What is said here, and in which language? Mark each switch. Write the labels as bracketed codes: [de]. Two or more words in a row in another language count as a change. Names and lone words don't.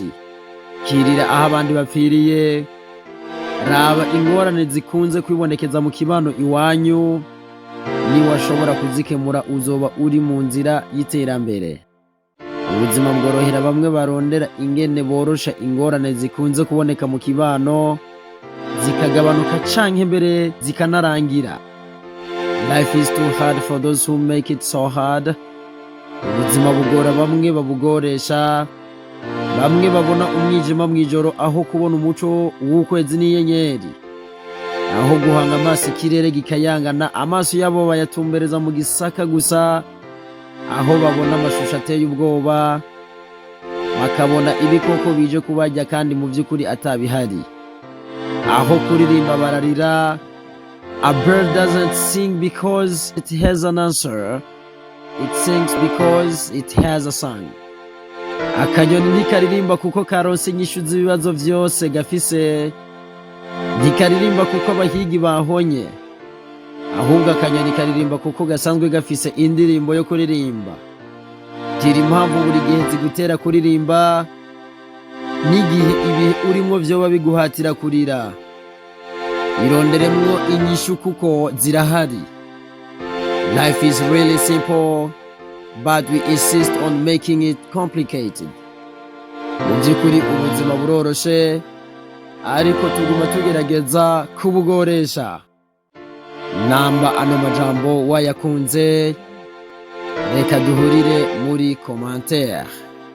[rn] Kirira aho abandi bapfiriye, raba ingorane zikunze kwibonekeza mu kibano iwanyu. Niwashobora kuzikemura uzoba uri mu nzira y'iterambere. Ubuzima bworohera bamwe barondera ingene borosha ingorane zikunze kuboneka mu kibano, zikagabanuka canke mbere zikanarangira. [en] Life is too hard for those who make it so hard. [rn] Ubuzima bugora bamwe babugoresha. Bamwe babona umwijima mw'ijoro aho kubona umuco w'ukwezi n'inyenyeri. Aho guhanga amaso ikirere gikayangana, amaso yabo bayatumbereza mu gisaka gusa. Aho babona amashusho ateye ubwoba, bakabona ibikoko bije kubarya kandi mu vy'ukuri atabihari. Aho kuririmba bararira. [en] A bird doesn't sing because it has an answer. It sings because it has a song. [rn] Akanyoni ntikaririmba kuko karonse inyishu z'ibibazo vyose gafise. Ntikaririmba kuko abahigi bahonye. Ahubwo akanyoni karirimba kuko gasanzwe gafise indirimbo yo kuririmba. Gira impamvu buri gihe zigutera kuririmba, n'igihe ibihe urimwo vyoba biguhatira kurira. Ironderemwo inyishu kuko zirahari. [en] Life is really simple, but we insist on making it complicated. [rn] Mu by'ukuri ubuzima buroroshe, ariko tuguma tugerageza kubugoresha. Namba ano majambo wayakunze, reka duhurire muri commentaire.